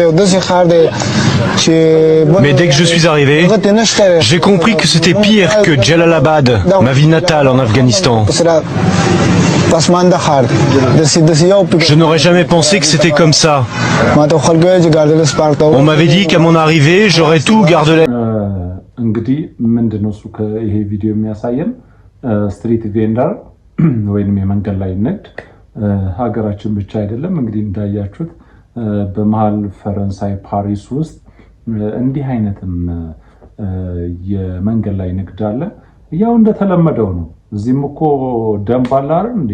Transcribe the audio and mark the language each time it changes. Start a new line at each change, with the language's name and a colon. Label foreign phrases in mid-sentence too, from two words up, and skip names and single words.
French: Mais dès que je suis arrivé, j'ai compris que c'était pire que Jalalabad, ma ville natale en Afghanistan. Je n'aurais jamais pensé que c'était comme ça. On m'avait dit qu'à mon arrivée, j'aurais tout gardé.
Amharic: እንግዲህ ምንድነው እሱ ከይሄ ቪዲዮ የሚያሳየን
English: street vendor
Amharic: ወይንም የመንገድ ላይ ንግድ ሀገራችን ብቻ አይደለም። እንግዲህ እንዳያችሁት በመሃል ፈረንሳይ ፓሪስ ውስጥ እንዲህ አይነትም የመንገድ ላይ ንግድ አለ። ያው እንደተለመደው ነው። እዚህም እኮ ደንብ አለ አይደል እንዴ?